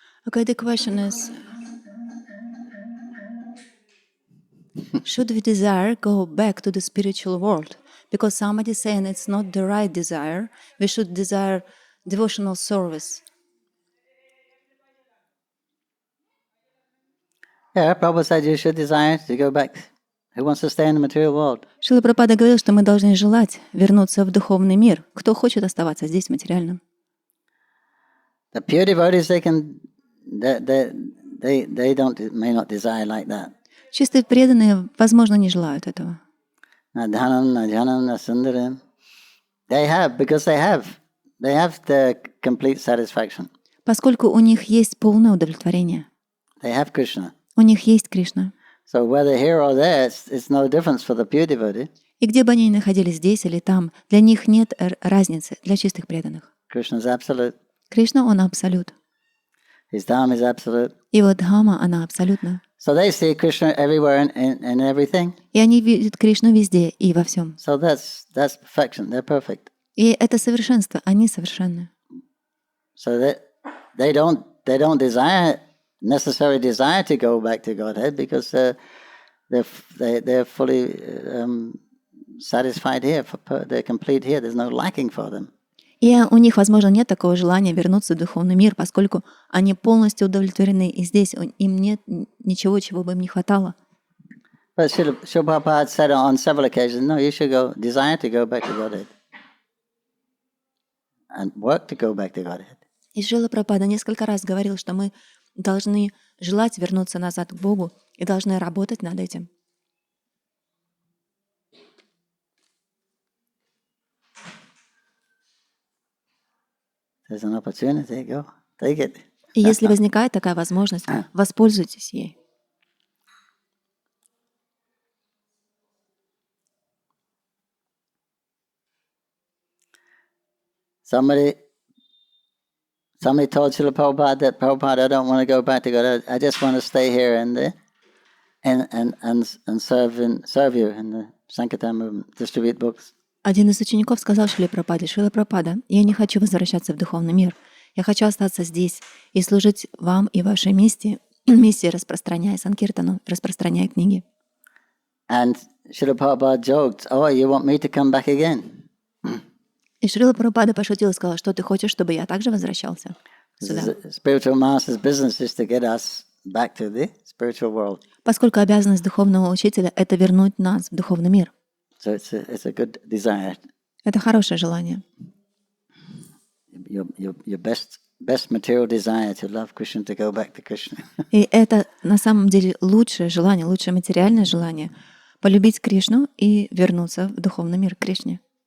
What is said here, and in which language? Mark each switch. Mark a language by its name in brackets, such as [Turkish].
[English] Okay, the question is, should we desire go back to the spiritual world? Because somebody saying it's not the right desire, we should desire devotional service. Yeah, Prabhupada said you should desire to go back. Who wants to stay in the material world? [Russian] Шрила Прабхупада говорил, что мы должны желать вернуться в духовный мир. Кто хочет оставаться здесь, в материальном? [English] The pure devotees, they may not desire like that. [Russian] Чистые преданные, возможно, не желают этого. [Sanskrit] Na dhanam, na janam, na sundaram. [English] They have the complete satisfaction. [Russian] Поскольку у них есть полное удовлетворение. [English] They have Krishna. [Russian] У них есть Кришна. [English] So whether here or there, it's no difference for the pure devotee. [Russian] И где бы они ни находились, здесь или там, для них нет разницы, для чистых преданных. [English] Krishna is absolute. [Russian] Кришна, Он абсолют. [English] His Dham is absolute. [Russian] Его Дхама, она абсолютна. [English] So they see Krishna everywhere and everything. [Russian] И они видят Кришну везде и во всем. [English] So that's perfection. They're perfect. [Russian] И это совершенство, они совершенны. [English] So that they don't necessarily desire to go back to Godhead because they're fully satisfied here. They're complete here. There's no lacking for them. [Russian] И у них, возможно, нет такого желания вернуться в духовный мир, поскольку они полностью удовлетворены, и здесь им нет ничего, чего бы им не хватало. [English] But Srila Prabhupada said on several occasions, no, you should desire to go back to Godhead and work to go back to Godhead. [Russian] И Шрила Прабхупада несколько раз говорил, что мы должны желать вернуться назад к Богу и должны работать над этим. [English] There's an opportunity, go, take it. [Russian] И если возникает такая возможность, воспользуйтесь ей. [English] Somebody told Srila Prabhupada that Prabhupada, I don't want to go back to God. I just want to stay here and serve you in the Sankirtan movement, distribute books. [Russian] Один из учеников сказал Шриле Прабхупаде: Шрила Прабхупада, я не хочу возвращаться в духовный мир. Я хочу остаться здесь и служить вам и вашей миссии, распространяя Санкиртану, распространяя книги. [English] And Srila Prabhupada joked, "Oh, you want me to come back again?" [Russian] И Шрила Прабхупада пошутил и сказал, что ты хочешь, чтобы я также возвращался сюда. [English] Spiritual master's business is to get us back to the spiritual world. [Russian] Поскольку обязанность духовного учителя — это вернуть нас в духовный мир. [English] So it's a good desire. [Russian] Это хорошее желание. [English] Your best material desire to love Krishna, to go back to Krishna. [Russian] И это на самом деле лучшее желание, лучшее материальное желание — полюбить Кришну и вернуться в духовный мир к Кришне.